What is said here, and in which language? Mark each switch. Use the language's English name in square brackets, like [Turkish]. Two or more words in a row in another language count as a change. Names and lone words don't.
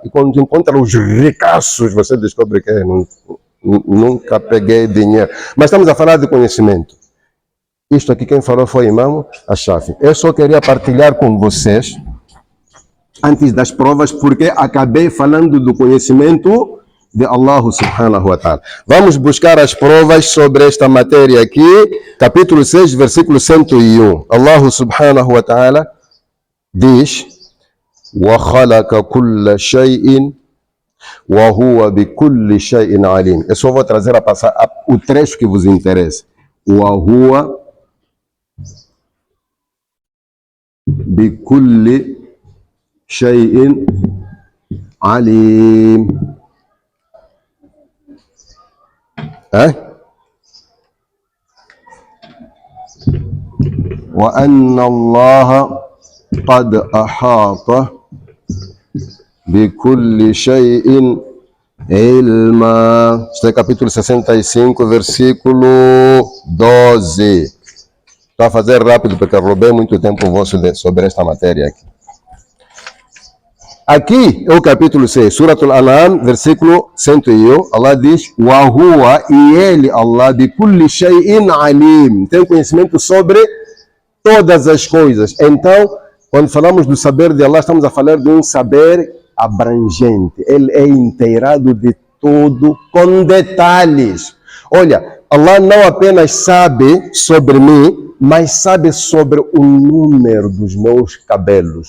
[Portuguese] E quando encontra os ricaços, você descobre que nunca peguei dinheiro. Mas estamos a falar de conhecimento. Isto aqui quem falou foi o Imam Ash-Shafi. Eu só queria partilhar com vocês, antes das provas, porque acabei falando do conhecimento de [Arabic] الله سبحانه وتعالى. [Portuguese] Vamos buscar as provas sobre esta matéria aqui, capítulo 6, versículo 101. [Arabic] الله سبحانه وتعالى diz: وَخَلَقَ كُلَّ شَيْءٍ وَهُوَ بِكُلِّ شَيْءٍ عَلِيمٍ. Eu só vou trazer o trecho que vos interessa. وَهُوَ بِكُلِّ شَيْءٍ عَلِيمٍ. وأن الله قد أحاط بكل شيء علما. [Portuguese] Este é capítulo 65, versículo 12. Estou a fazer rápido porque roubei muito tempo vosso sobre esta matéria aqui. Aqui é o capítulo 6, Suratul An'am, versículo 101. Allah diz: [Arabic] وهو, [Portuguese] e ele, [Arabic] الله بكل شيء عليم, [Portuguese] tem conhecimento sobre todas as coisas. Então, quando falamos do saber de Allah, estamos a falar de um saber abrangente. Ele é inteirado de tudo, com detalhes. Olha, Allah não apenas sabe sobre mim, mas sabe sobre o número dos meus cabelos.